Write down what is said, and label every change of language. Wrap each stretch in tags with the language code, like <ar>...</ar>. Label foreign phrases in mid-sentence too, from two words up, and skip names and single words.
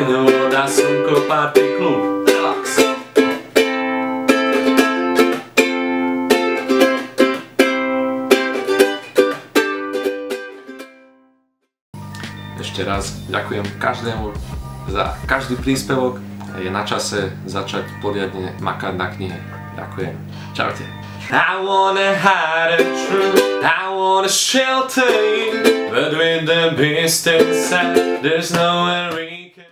<sk>Voda, slnko, party, klub, relax. Ešte raz ďakujem každému za každý príspevok. Je na čase začať poriadne makať na knihe. Ďakujem. Čaute.</sk> <en>I wanna hide the truth, I wanna shelter you, but with the beast inside, there's nowhere we</en>